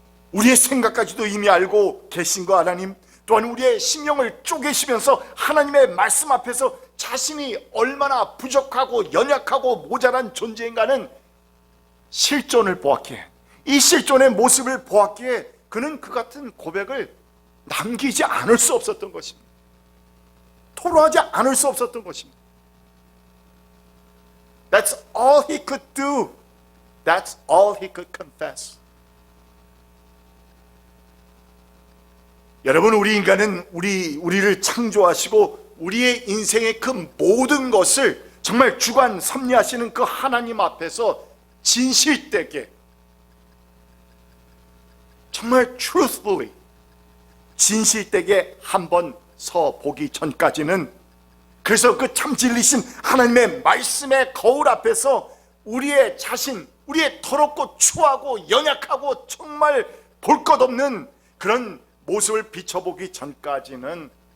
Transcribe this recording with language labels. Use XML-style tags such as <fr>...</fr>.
<ko>우리의 생각까지도 이미 알고 계신 그 하나님, 또한 우리의 심령을 쪼개시면서 하나님의 말씀 앞에서 자신이 얼마나 부족하고 연약하고 모자란 존재인가는 실존을 보았기에, 이 실존의 모습을 보았기에 그는 그 같은 고백을 남기지 않을 수 없었던 것입니다. 토로하지 않을 수 없었던 것입니다.</ko> <en>That's all he could do. That's all he could confess.</en> <ko>여러분, 우리 인간은 우리를 창조하시고 우리의 인생의 그 모든 것을 정말 주관 섭리하시는 그 하나님 앞에서 진실되게, 정말 truthfully, 진실되게 한번 서 보기 전까지는, 그래서 그 참 진리신 하나님의 말씀의 거울 앞에서 우리의 자신, 우리의 더럽고 추하고 연약하고 정말 볼 것 없는 그런 모습을 비춰보기 전까지는</ko>